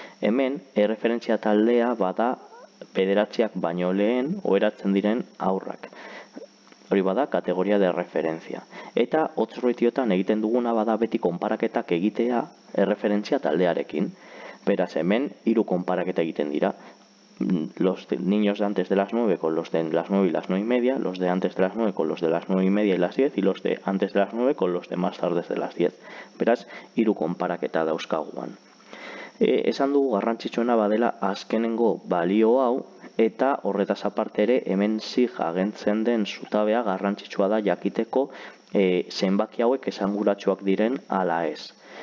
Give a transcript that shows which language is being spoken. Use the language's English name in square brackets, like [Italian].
[Basque] Hemen, erreferentzia taldea bada bederatziak baino lehen oheratzen diren aurrak. Hori bada kategoria de referentzia. Eta odds ratioetan egiten duguna bada beti konparaketak egitea erreferentzia taldearekin. Beraz, hemen 3 konparaketa egiten dira. [Spanish] Los niños de antes de las 9 con los de las 9 y las 9 y media, los de antes de las 9 con los de las 9 y media y las 10 y los de antes de las 9 con los de más tardes de las 10. [Basque] Beraz, 3 konparaketa dauzkaguan. Esan dugu garrantzitsuena badela azkenengo balio hau, eta horretaz aparte ere hemen agentzen den zutabea garrantzitsua da jakiteko zenbaki hauek esanguratsuak diren ala ez.